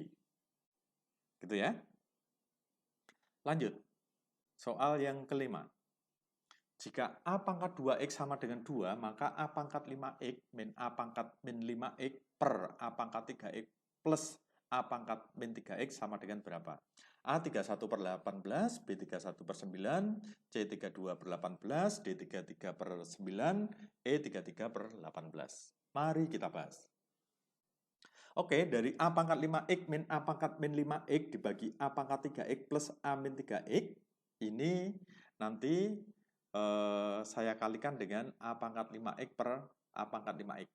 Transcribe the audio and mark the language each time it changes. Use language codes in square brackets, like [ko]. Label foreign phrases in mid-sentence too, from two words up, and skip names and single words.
[id] Gitu ya. Lanjut. Soal yang kelima. Jika A pangkat 2X sama dengan 2, maka A pangkat 5X min A pangkat min 5X per A pangkat 3X plus A pangkat min 3X sama dengan berapa? A 31 per 18, B 31 per 9, C 32 per 18, D 33 per 9, E 33 per 18. Mari kita bahas. Oke, dari A pangkat 5X min A pangkat min 5X dibagi A pangkat 3X plus A min 3X, ini nanti saya kalikan dengan A pangkat 5X per A pangkat 5X.